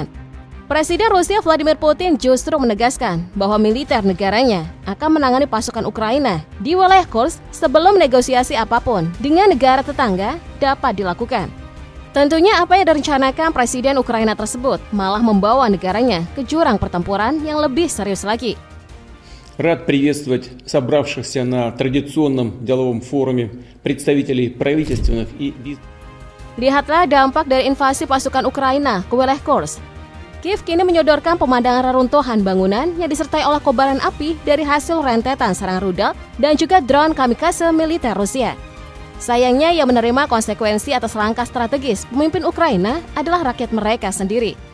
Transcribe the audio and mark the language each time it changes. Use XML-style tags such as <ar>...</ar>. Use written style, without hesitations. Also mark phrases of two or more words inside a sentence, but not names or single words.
<id>Presiden Rusia Vladimir Putin justru menegaskan bahwa militer negaranya akan menangani pasukan Ukraina di wilayah Kursk sebelum negosiasi apapun dengan negara tetangga dapat dilakukan. Tentunya apa yang direncanakan Presiden Ukraina tersebut malah membawa negaranya ke jurang pertempuran yang lebih serius lagi.</id> <ru>Рад приветствовать собравшихся на традиционном деловом форуме представителей правительственных и бизнес.</ru> <id>Lihatlah dampak dari invasi pasukan Ukraina ke wilayah Kursk. Kiev kini menyodorkan pemandangan reruntuhan bangunan yang disertai oleh kobaran api dari hasil rentetan serangan rudal dan juga drone kamikaze militer Rusia. Sayangnya yang menerima konsekuensi atas langkah strategis pemimpin Ukraina adalah rakyat mereka sendiri.</id>